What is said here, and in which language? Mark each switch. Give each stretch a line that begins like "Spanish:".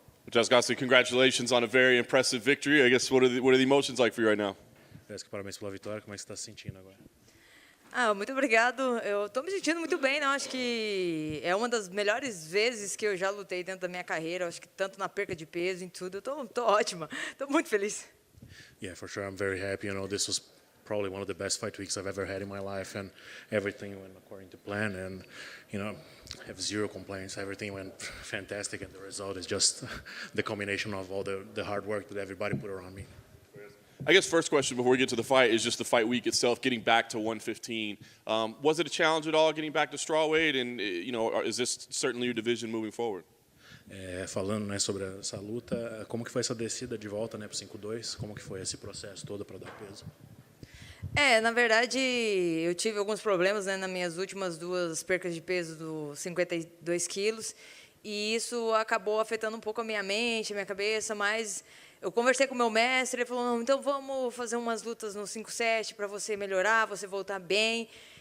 English: Jéssica, congratulations on a very impressive victory. I guess what are the emotions like for you right now?
Portuguese: Jéssica, parabéns pela vitória. Como é que você está se sentindo agora? Muito obrigado. Eu estou me sentindo muito bem, não? Acho que é uma das melhores vezes que eu já lutei dentro da minha carreira. Acho que tanto na perca de peso, em tudo. Eu tô ótima. Estou muito feliz.
English: Yeah, for sure. I'm very happy. This was probably one of the best fight weeks I've ever had in my life, and everything went according to plan. And I have zero complaints. Everything went fantastic, and the result is just the combination of all the hard work that everybody put around me. I guess first question before we get to the fight is just the fight week itself, getting back to 115. Was it a challenge at all getting back to strawweight, and is this certainly your division moving forward?
Portuguese: Falando, sobre essa luta, como que foi essa descida de volta, para 5-2? Como que foi esse processo todo para dar peso? Na verdade, eu tive alguns problemas, né, nas minhas últimas duas percas de peso dos 52 quilos, e isso acabou afetando um pouco a minha mente, a minha cabeça, mas eu conversei com o meu mestre, ele falou, não, então vamos fazer umas lutas no 5-7 para você melhorar, você voltar bem.